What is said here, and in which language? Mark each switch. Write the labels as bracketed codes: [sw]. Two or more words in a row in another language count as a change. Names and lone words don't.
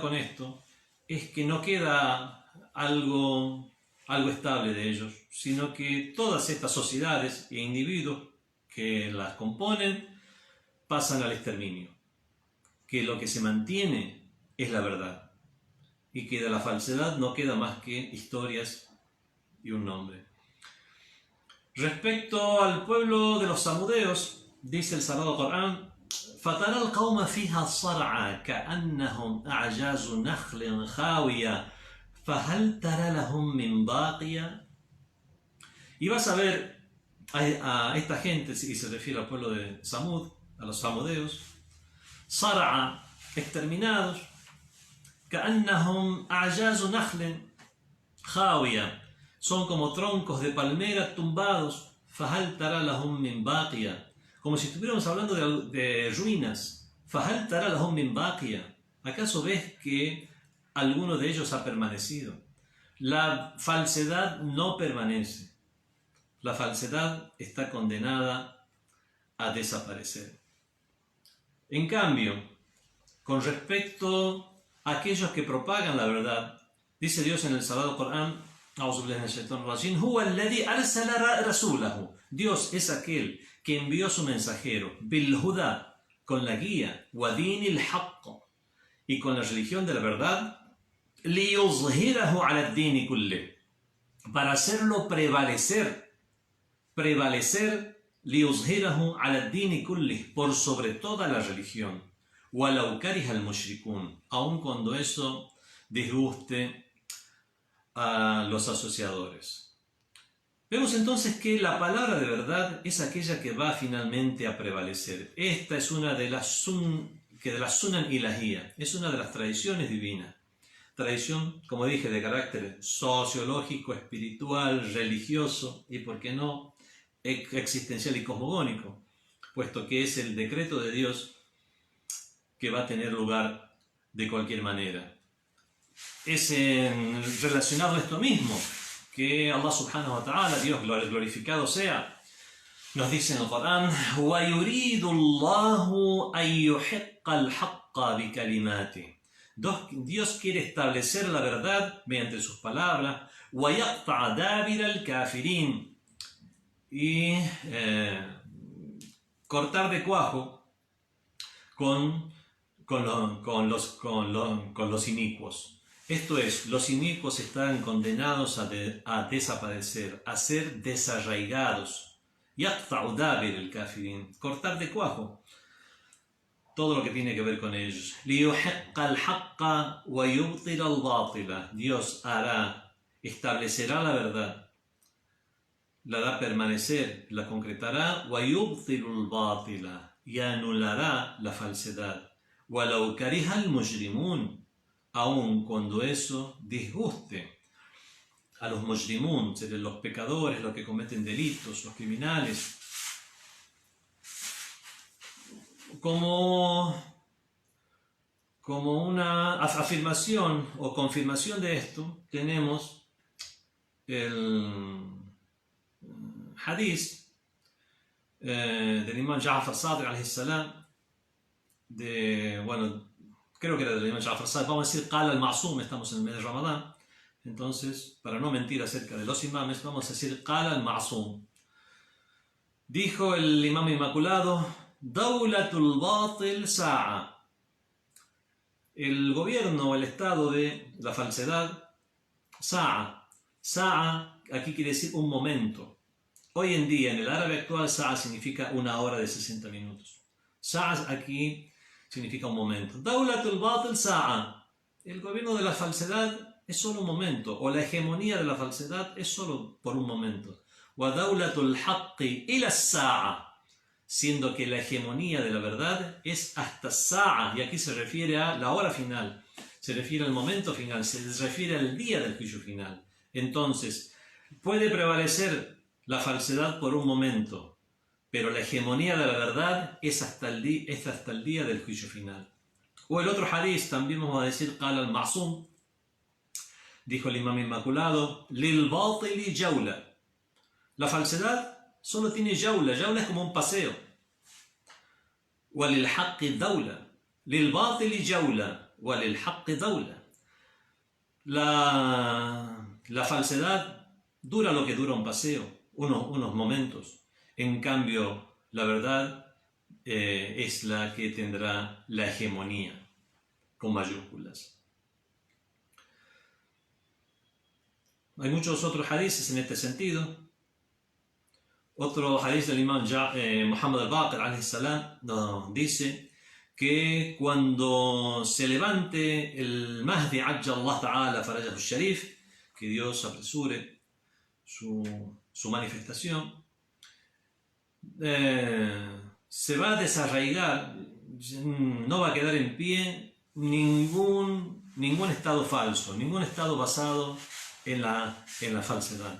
[es] con esto es que no queda algo estable de ellos, sino que todas estas sociedades e individuos que las componen pasan al exterminio, que lo que se mantiene es la verdad y que de la falsedad no queda más que historias y un nombre. Respecto al pueblo de los samudeos, dice el Sagrado Corán, [ar] فَتَرَى الْقَوْمَ فِيهَا صَرْعًا كَأَنَّهُمْ أَعْجَازُ نَخْلٍ خَاوِيَةٍ فَهَلْ تَرَى لَهُمْ مِنْ بَاقِيَةٍ. [es] Y vas a ver a esta gente, y se refiere al pueblo de Samud, a los samudeos, [ar] صَرْعًا, exterminados, كَأَنَّهُمْ أَعْجَازُ نَخْلٍ خَاوِيَةٍ, [es] son como troncos de palmera tumbados, [ar] فَهَلْ تَرَى لَهُمْ مِنْ بَاقِيَةٍ, [es] como si estuviéramos hablando de ruinas. [ar] فَهَلْ تَرَى لَهُمْ مِنْ بَاقِيَةٍ, [es] ¿acaso ves que alguno de ellos ha permanecido? La falsedad no permanece, la falsedad está condenada a desaparecer. En cambio, con respecto a aquellos que propagan la verdad, dice Dios en el Sagrado Corán, Dios es aquel que envió su mensajero, [ar] بالهدى, [es] con la guía, [ar] ودين الحق, [es] y con la religión de la verdad, [ar] ليظهره على الدين كله, [es] para hacerlo prevalecer, [ar] ليظهره على الدين كله, [es] por sobre toda la religión, [ar] ولو كره المشركون, [es] aun cuando eso disguste a los asociadores. Vemos entonces que la palabra de verdad es aquella que va finalmente a prevalecer. Esta es una de las [ar] سنن إلهية, [es] es una de las tradiciones divinas. Tradición, como dije, de carácter sociológico, espiritual, religioso y, por qué no, existencial y cosmogónico, puesto que es el decreto de Dios que va a tener lugar de cualquier manera. Es relacionado a esto mismo que [ar] الله سبحانه وتعالى, [es] Dios glorificado sea, nos dice en el Corán, [ar] وَيُرِيدُ اللَّهُ أَن يُحِقَّ الْحَقَّ بِكَلِمَاتِهِ. [es] Dios quiere establecer la verdad mediante sus palabras, [ar] وَيَقْطَعَ دَابِرَ الْكَافِرِينَ, [es] y cortar de cuajo con los inicuos. Esto es, los inicuos están condenados a desaparecer, a ser desarraigados. [ar] يَقْطَعُ دَابِرَ الْكَافِرِينَ, [es] cortar de cuajo todo lo que tiene que ver con ellos. [ar] لِيُحِقَّ الْحَقَّ وَيُبْطِلَ الْبَاطِلَ. [es] Dios establecerá la verdad, la hará permanecer, la concretará, [ar] وَيُبْطِلُ الْبَاطِلَ, [es] y anulará la falsedad. [ar] وَلَوْ كَرِهَ الْمُجْرِمُونَ, [es] aun cuando eso disguste a los mujrimun, los pecadores, los que cometen delitos, los criminales. Como una afirmación o confirmación de esto, tenemos el hadith del imam Ja'far Sadiq [ar] عليه السلام, [es] creo que era del imam Ja'far Sadiq, vamos a decir [ar] قال المعصوم, [es] estamos en el mes de Ramadán, entonces para no mentir acerca de los imames, vamos a decir [ar] قال المعصوم. [es] Dijo el imam inmaculado: [ar] دولة الباطل ساعة. [es] El gobierno o el estado de la falsedad, Sa'a. Sa'a aquí quiere decir un momento. Hoy en día, en el árabe actual, Sa'a significa una hora de 60 minutos. Sa'a aquí significa un momento. [ar] دولة الباطل ساعة. [es] El gobierno de la falsedad es solo un momento, o la hegemonía de la falsedad es solo por un momento. [ar] ودولة الحق إلى ساعة. [es] Siendo que la hegemonía de la verdad es hasta Sa'a, y aquí se refiere a la hora final, se refiere al momento final, se refiere al día del juicio final. Entonces, puede prevalecer la falsedad por un momento, pero la hegemonía de la verdad es hasta el día del juicio final. O el otro hadith, también vamos a decir, [ar] قال المعصوم, [es] dijo el imam inmaculado, [ar] للباطل جولة. [es] La falsedad solo tiene jawla es como un paseo. [ar] وللحق دولة. للباطل جولة. وللحق دولة. [es] La falsedad dura lo que dura un paseo, unos momentos. En cambio, la verdad es la que tendrá la hegemonía, con mayúsculas. Hay muchos otros hadices en este sentido. Otro hadith del imam Muhammad al-Baqir [ar] عليه السلام [es] nos dice que cuando se levante el Mahdi [ar] عجل الله تعالى فرجه الشريف, [es] que Dios apresure su manifestación, se va a desarraigar, no va a quedar en pie ningún estado falso, ningún estado basado en la falsedad.